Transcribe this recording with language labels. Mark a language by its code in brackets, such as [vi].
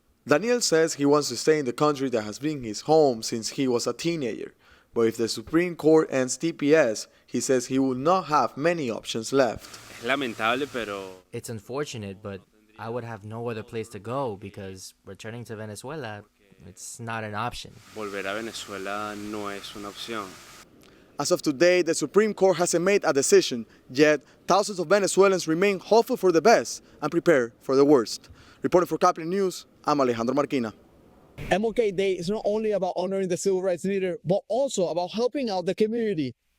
[en] Daniel says he wants to stay in the country that has been his home since he was a teenager. But if the Supreme Court ends TPS, he says he will not have many options left. [es] Es lamentable, pero [en] It's unfortunate, but I would have no other place to go because returning to Venezuela, it's not an option. [es] volver a Venezuela no es una opción. [en] As of today, the Supreme Court hasn't made a decision, yet thousands of Venezuelans remain hopeful for the best and prepared for the worst. Reporting for Kaplan News, I'm Alejandro Marquina. MLK Day is not only about honoring the civil rights leader, but also about helping out the community.